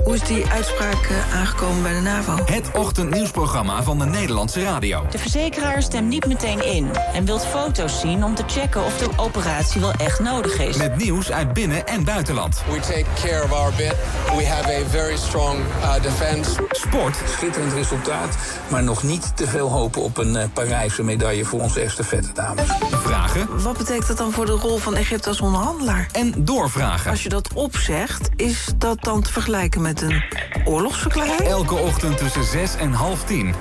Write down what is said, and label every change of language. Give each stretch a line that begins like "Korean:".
Dutch: Hoe is die uitspraak aangekomen bij de NAVO? Het ochtendnieuwsprogramma van de Nederlandse radio. De verzekeraar stemt niet meteen in en wilt foto's zien om te checken of de operatie wel echt nodig is. Met nieuws uit binnen- en buitenland.
English: We take care of our bit. We have a very strong defense.
Dutch: Sport. Schitterend resultaat, maar nog niet te veel hopen op een Parijse medaille voor onze estafette dames. Vragen. Wat betekent dat dan voor de rol van Egypte als onderhandelaar? En doorvragen. Als je dat opzegt, is dat dan te vergelijken met een oorlogsverklaring? Elke ochtend tussen 6:30 en 9:30.